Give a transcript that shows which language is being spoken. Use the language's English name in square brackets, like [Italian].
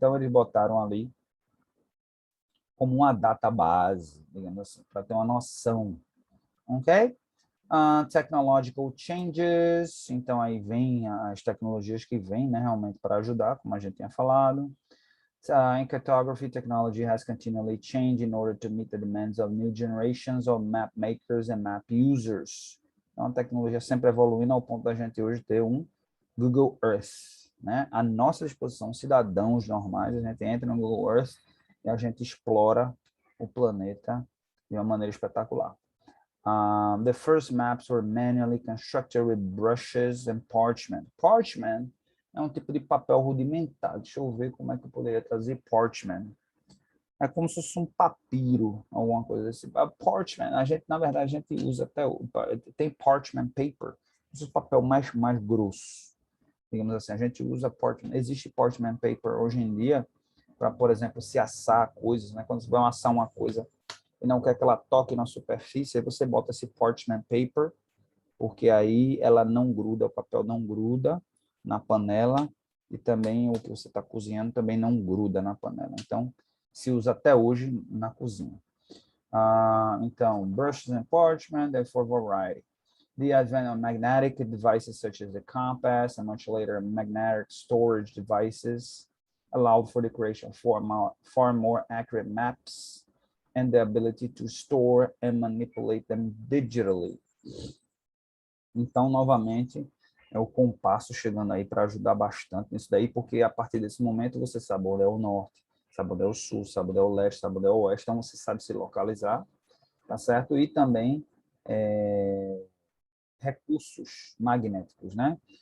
[Portuguese] Então, eles botaram ali como uma data base, digamos assim, para ter uma noção, ok? [English] Technological changes, [Portuguese] então aí vem as tecnologias que vêm, né, realmente para ajudar, como a gente tinha falado. [English] In cartography, technology has continually changed in order to meet the demands of new generations of map makers and map users. [Portuguese] Então, a tecnologia sempre evoluindo ao ponto da gente hoje ter um Google Earth, né? À nossa disposição, cidadãos normais, a gente entra no Google Earth e a gente explora o planeta de uma maneira espetacular. [English] The first maps were manually constructed with brushes and parchment. [Portuguese] Parchment é um tipo de papel rudimentar. Deixa eu ver como é que eu poderia trazer parchment. É como se fosse um papiro, alguma coisa assim. Parchment, na verdade, a gente usa até... Tem parchment paper, esse papel mais grosso. Digamos assim, a gente usa parchment. Existe parchment paper hoje em dia para, por exemplo, se assar coisas, né? Quando você vai assar uma coisa e não quer que ela toque na superfície, aí você bota esse parchment paper, porque aí ela não gruda, o papel não gruda na panela e também o que você está cozinhando também não gruda na panela. Então, se usa até hoje na cozinha. [English] Então, brushes and parchment, therefore variety. The advent of magnetic devices such as the compass and much later magnetic storage devices allowed for the creation of far more accurate maps and the ability to store and manipulate them digitally. [Portuguese] Então, novamente, é o compasso chegando aí para ajudar bastante nisso daí, porque a partir desse momento você sabe onde é o norte, sabe onde é o sul, sabe onde é o leste, sabe onde é o oeste, então você sabe se localizar, tá certo? E também recursos magnéticos, né?